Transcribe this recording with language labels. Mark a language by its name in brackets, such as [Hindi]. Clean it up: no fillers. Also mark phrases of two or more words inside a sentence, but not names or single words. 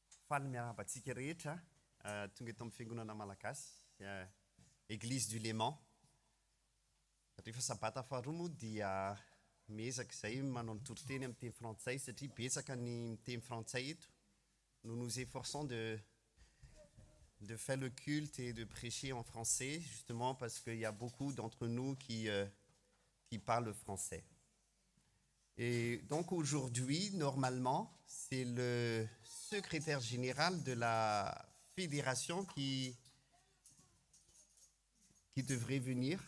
[Malagasy] faly miarahaba antsika rehetra tonga eto amin'ny fiangonana malagasy église du Léman. Rehefa sabata faharoa moa dia miezaka izay manao ny toriteny amin'ny teny frantsay satria betsaka ny miteny frantsay eto. [French] Nous nous efforçons de faire le culte et de prêcher en français, justement parce qu'il y a beaucoup d'entre nous qui parlent français. Et donc aujourd'hui, normalement, c'est le secrétaire général de la fédération qui devrait venir.